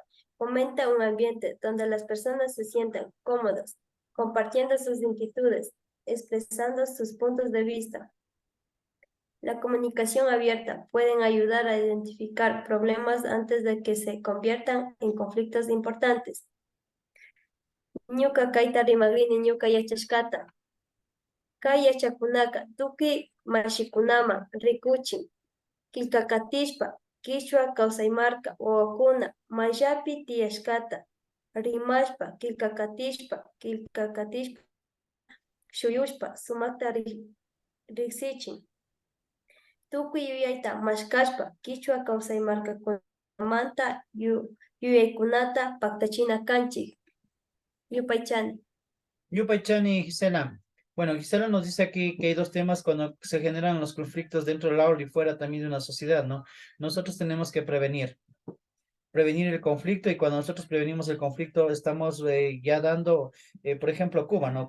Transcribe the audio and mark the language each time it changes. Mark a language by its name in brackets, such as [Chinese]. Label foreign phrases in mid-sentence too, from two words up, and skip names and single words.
[Spanish] Fomenta un ambiente donde las personas se sientan cómodas, compartiendo sus inquietudes, expresando sus puntos de vista. La comunicación abierta puede ayudar a identificar problemas antes de que se conviertan en conflictos importantes. [Quechua] Ñuka kayta rimagrini ñuka yachashkata. Kay yachakunaka tukuy mashikunaman rikuchin. Killkakatishpa, Quechua kawsaymarka wawakuna mayllapi tiyashkata. Rimashpa, killkakatishpa, shuyushpa, sumakta riksichin. Tukuy yuyayta mashkashpa, Quechua kawsaymarkakunamanta yuyaykunata paktachina kanchik. Yupaychani. Yupaychani y Gisela. [Spanish] Bueno, Gisela nos dice aquí que hay dos temas cuando se generan los conflictos dentro del aula y fuera también de una sociedad, ¿no? Nosotros tenemos que prevenir el conflicto, y cuando nosotros prevenimos el conflicto estamos ya dando, por ejemplo, Cuba, ¿no?